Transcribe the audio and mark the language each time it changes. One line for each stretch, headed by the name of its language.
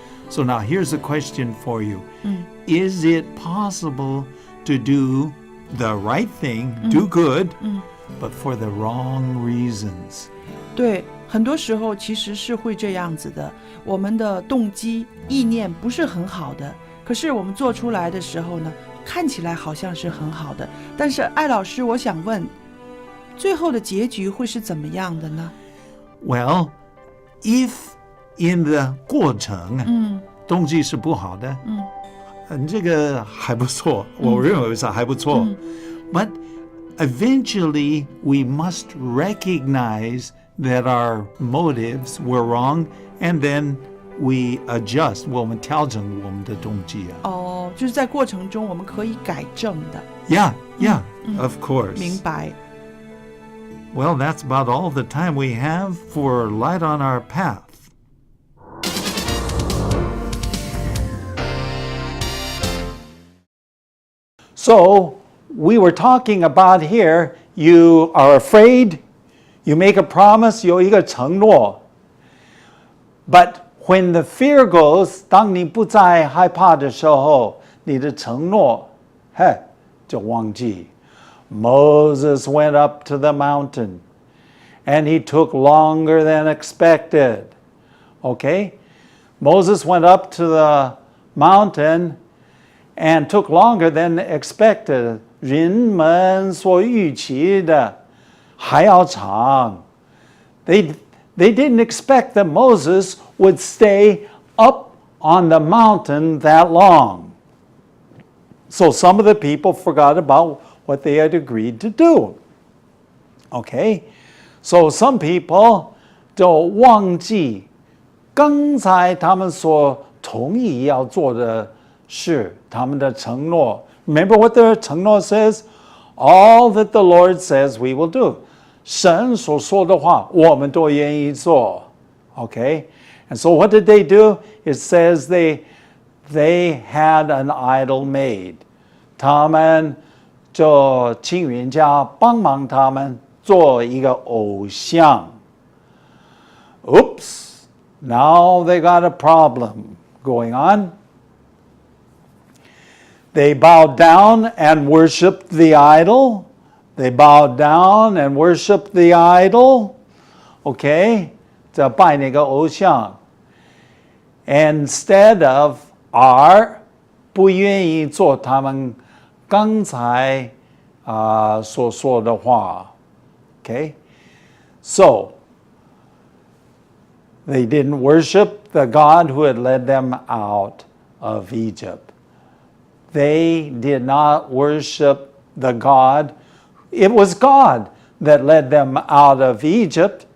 English: So now here's a question for you. Is it possible to do the right thing, do good, but for the wrong reasons?
Chinese: 对，很多时候其实是会这样子的，我们的动机意念不是很好的，可是我们做出来的时候呢，看起来好像是很好的，但是艾老师，我想问，最后的结局会是怎么样的呢？
English: Well, if in the
Chinese: 过程，动机是不好的，这个还不错，我认为是还不错。
English: But eventually we must recognize that our motives were wrong, and then we adjust.
Chinese: 我们调整我们的动机啊。哦，就是在过程中我们可以改正的。
English: Yeah, of course.
Chinese: 明白。
English: Well, that's about all the time we have for Light on Our Path. So, we were talking about here, you are afraid, you make a promise,
Chinese: 有一个承诺.
English: But when the fear goes,
Chinese: 当你不再害怕的时候，你的承诺，就忘记.
English: Moses went up to the mountain, and he took longer than expected. Okay? Moses went up to the mountain and took longer than expected.
Chinese: 人们所预期的还要长.
English: They didn't expect that Moses would stay up on the mountain that long. So some of the people forgot about what they had agreed to do. Okay? So some people
Chinese: 就忘记刚才他们所同意要做的事，他们的承诺.
English: Remember what their 承诺 says? All that the Lord says we will do.
Chinese: 神所说的话，我们都愿意做.
English: Okay? And so what did they do? It says they had an idol made.
Chinese: 他们就请人家帮忙他们做一个偶像.
English: Oops! Now they got a problem going on. They bowed down and worshiped the idol. They bowed down and worshiped the idol. Okay?
Chinese: 这拜那个偶像.
English: Instead of
Chinese: 而不愿意做他们刚才所说的话.
English: Okay? So, they didn't worship the God who had led them out of Egypt. They did not worship the God. It was God that led them out of Egypt.